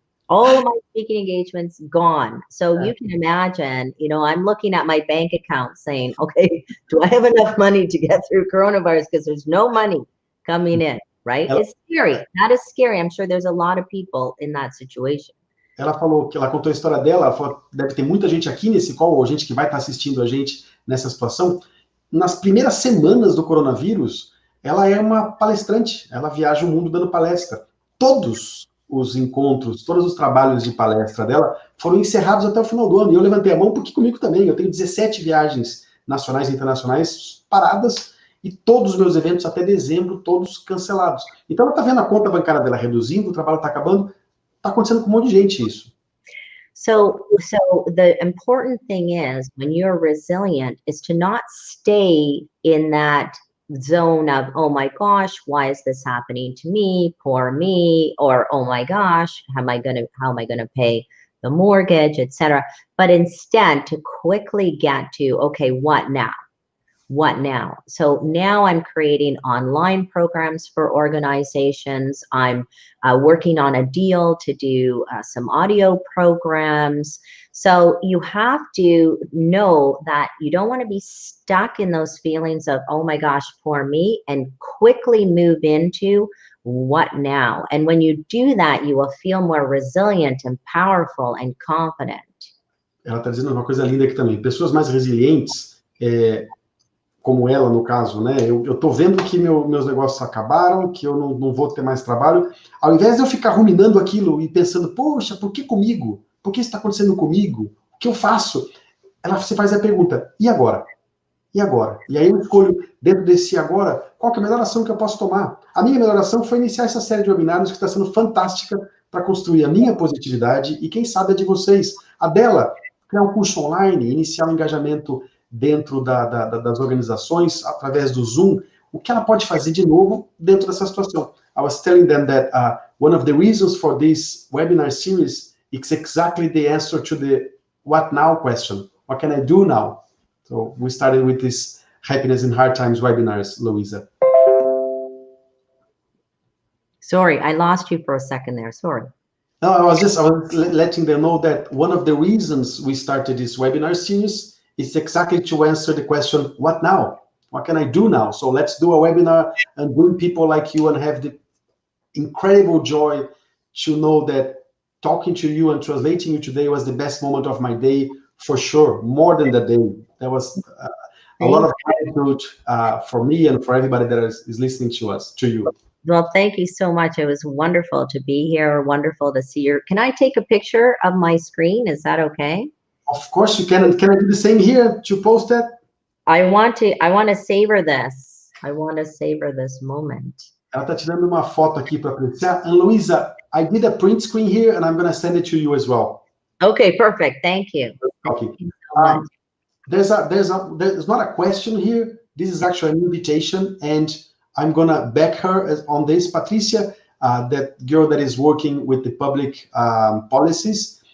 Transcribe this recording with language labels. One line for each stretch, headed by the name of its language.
English: All of my speaking engagements gone. So you can imagine, I'm looking at my bank account saying, okay, do I have enough money to get through coronavirus? Because there's no money coming in, right? It's scary. That is scary. I'm sure there's a lot of people in that situation.
Portuguese: Ela falou que ela contou a história dela, ela falou, deve ter muita gente aqui nesse call, ou gente que vai estar assistindo a gente nessa situação. Nas primeiras semanas do coronavírus, ela é uma palestrante, ela viaja o mundo dando palestra. Todos os encontros, todos os trabalhos de palestra dela foram encerrados até o final do ano. E eu levantei a mão porque comigo também. Eu tenho 17 viagens nacionais e internacionais paradas e todos os meus eventos até dezembro, todos cancelados. Então ela está vendo a conta bancária dela reduzindo, o trabalho está acabando. Está acontecendo com um monte de gente isso.
English: So the important thing is, when you're resilient, is to not stay in that zone of, oh my gosh, why is this happening to me? Poor me. Or, oh my gosh, how am I gonna pay the mortgage, etc. But instead to quickly get to, okay, what now? What now? So now I'm creating online programs for organizations. I'm working on a deal to do some audio programs. So you have to know that you don't want to be stuck in those feelings of, oh my gosh, poor me, and quickly move into what now? And when you do that, you will feel more resilient and powerful and confident.
Portuguese: Ela está dizendo uma coisa linda aqui também. Pessoas mais resilientes, como ela, no caso, né? Eu tô vendo que meus negócios acabaram, que eu não vou ter mais trabalho. Ao invés de eu ficar ruminando aquilo e pensando, poxa, por que comigo? Por que isso está acontecendo comigo? O que eu faço? Você faz a pergunta, e agora? E agora? E aí eu escolho, dentro desse agora, qual que é a melhor ação que eu posso tomar? A minha melhor ação foi iniciar essa série de webinários que está sendo fantástica para construir a minha positividade e quem sabe a de vocês. A dela, criar um curso online, iniciar um engajamento dentro das organizações, através do Zoom, o que ela pode fazer de novo dentro dessa situação.
English: I was telling them that one of the reasons for this webinar series is exactly the answer to the what now question. What can I do now? So we started with this Happiness in Hard Times webinars, Louisa. Sorry, I lost you for a second there. Sorry. No, I was letting them know that one of the reasons we started this webinar series is exactly to answer the question, what now? What can I do now? So let's do a webinar and bring people like you and have the incredible joy to know that talking to you and translating you today was the best moment of my day, for sure, more than the day. There was a lot of gratitude for me and for everybody that is listening to you. Well, thank you so much. It was wonderful to be here, wonderful to see you. Can I take a picture of my screen? Is that okay? Of course you can. Can I do the same here to post that? I want to savor this. I want to savor this moment.
Portuguese: Ela está tirando uma foto aqui para apreciar.
English: And Louisa, I did a print screen here and I'm going to send it to you as well. Okay, perfect. Thank you. Okay. Thank you so much. There's not a question here. This is actually an invitation, and I'm going to back her on this. Patricia, that girl that is working with the public policies,